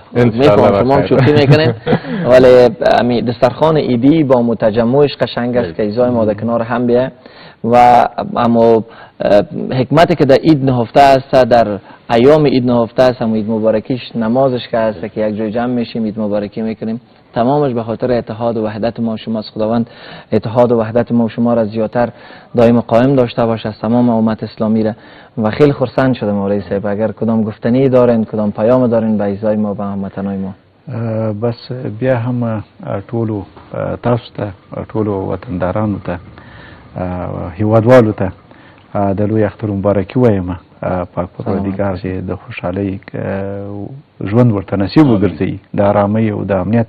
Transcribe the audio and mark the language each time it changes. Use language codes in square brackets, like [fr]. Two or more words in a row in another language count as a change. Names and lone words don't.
[fa] میفهم شما هم شوخی میکنین ولی امی دسترخوان ایدی با متجمعش قشنگ است که ایزای ما در کنار هم بیه و اما حکمتی که در عید نهفته است، در ایام عید نهفته است، اما عید مبارکیش نمازش که است که یک جای جمع میشیم عید مبارکی میکنیم، تمامش به خاطر اتحاد و وحدت ما شماست. خداوند اتحاد و وحدت ما شما را زیادتر دائم قائم داشته باشه از تمام امت اسلامی را. و خیلی خرسند شدم مولوی صاحب اگر کدام گفتنی دارین کدام پیام دارین به ایزای ما به هموطنای ما. [ps] بس بیا هم ټولو تاسو ته ټولو وطندارانو ته هیوادوالو ته د لوی اختر مبارکي وایم. پاک پروردګار چې د خوشحالۍ ژوند ورته نصیب وګرځوي، د ارامۍ او د امنیت.